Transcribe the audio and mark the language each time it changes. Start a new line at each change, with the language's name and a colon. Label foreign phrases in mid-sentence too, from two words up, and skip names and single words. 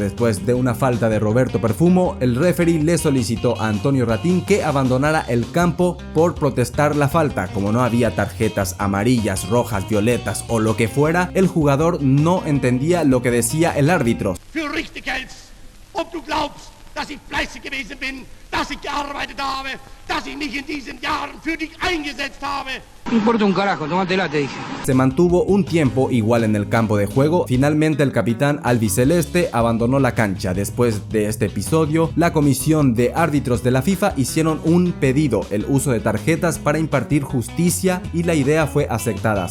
Spanish: Después de una falta de Roberto Perfumo, el referee le solicitó a Antonio Ratín que abandonara el campo por protestar la falta. Como no había tarjetas amarillas, rojas, violetas o lo que fuera, el jugador no entendía lo que decía el árbitro.
German: ob du glaubst, dass ich fleißig gewesen bin, dass ich gearbeitet habe, dass ich mich in diesen Jahren für dich eingesetzt habe.
Spanish: No importa un carajo, tómatela, te dije. Se mantuvo un tiempo igual en el campo de juego. Finalmente el capitán albiceleste abandonó la cancha. Después de este episodio, la comisión de árbitros de la FIFA hicieron un pedido, el uso de tarjetas para impartir justicia, y la idea fue aceptada.